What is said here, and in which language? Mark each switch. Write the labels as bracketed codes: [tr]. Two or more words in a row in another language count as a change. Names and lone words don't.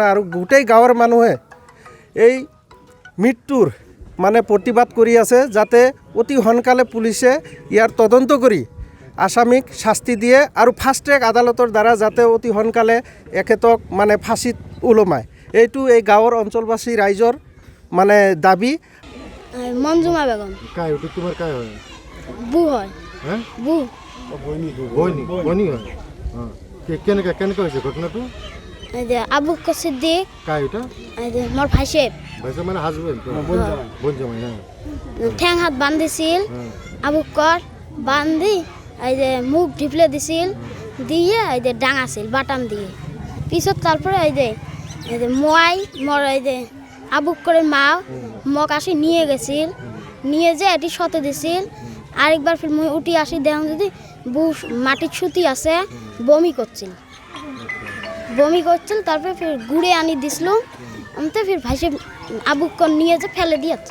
[as] আৰু গোটেই গাঁৱৰ মানুহে এই মৃত্যুৰ মানে প্ৰতিবাদ কৰি আছে, যাতে অতি সোনকালে পুলিচে ইয়াৰ তদন্ত কৰি আসামীক শাস্তি দিয়ে আৰু ফাষ্ট ট্ৰেক আদালতৰ দ্বাৰা যাতে অতি সোনকালে এখেতক মানে ফাঁচীত ওলমায়, এইটো এই গাঁৱৰ অঞ্চলবাসী ৰাইজৰ মানে দাবী। মঞ্জুমা বেগম [bn] কাই ওটা তোমার কাই হয়? বু হয়। হ্যাঁ বু বইনি হয়। হ্যাঁ কেনেকে কেনেকে হয়েছে ঘটনাটো? এই যে আবু বকর সিদ্দিক, কাই ওটা? এই যে মোর ভাইসেব ভাইসা মানে হাজবেন্ড, বোন জামাই। হ্যাঁ ঠ্যাং হাত বান্ধিছিল, আবু বকর বান্ধি এই যে মুখ ঢিপলে দিছিল, দিয়ে এই যে ডাঙাছিল বাটাম দিয়ে। পিছত তারপরে এই যে মই মোর এই যে আবু বকরের মা মোক আসি নিয়ে গেছিল, নিয়ে যে এটি শতে দিছিল। আরেকবার ফির মুই উঠি আসি দেখুন যদি বউ মাটির সুতি আছে, বমি করছিল। তারপরে ফির গুড়ে আনি দিছিল, আমি তো ফির ভাইসে আবু বকর নিয়ে যে ফেলে দিয়েছে।